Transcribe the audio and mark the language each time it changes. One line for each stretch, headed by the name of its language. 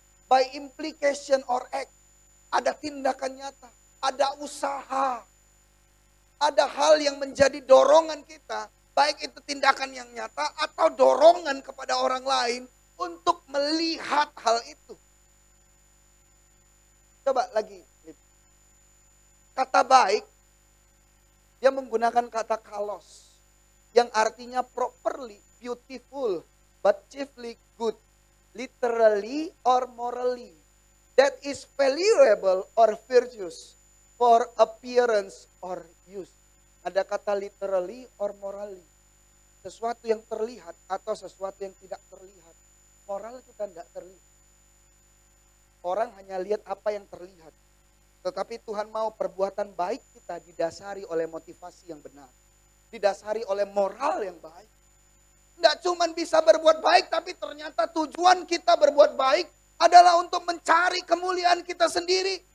English: By implication or act.
Indonesian: Ada tindakan nyata. Ada usaha. Ada hal yang menjadi dorongan kita Baik itu tindakan yang nyata atau dorongan kepada orang lain untuk melihat hal itu. Coba lagi. Kata baik, dia menggunakan kata kalos. Yang artinya
English: properly, beautiful, but chiefly good. Literally or morally. That is valuable or virtuous for appearance or use.
Indonesian: Ada kata
English: literally or morally.
Indonesian: Sesuatu yang terlihat atau sesuatu yang tidak terlihat. Moral kita tidak terlihat. Orang hanya lihat apa yang terlihat. Tetapi Tuhan mau perbuatan baik kita didasari oleh motivasi yang benar. Didasari oleh moral yang baik. Tidak cuma bisa berbuat baik, tapi ternyata tujuan kita berbuat baik adalah untuk mencari kemuliaan kita sendiri.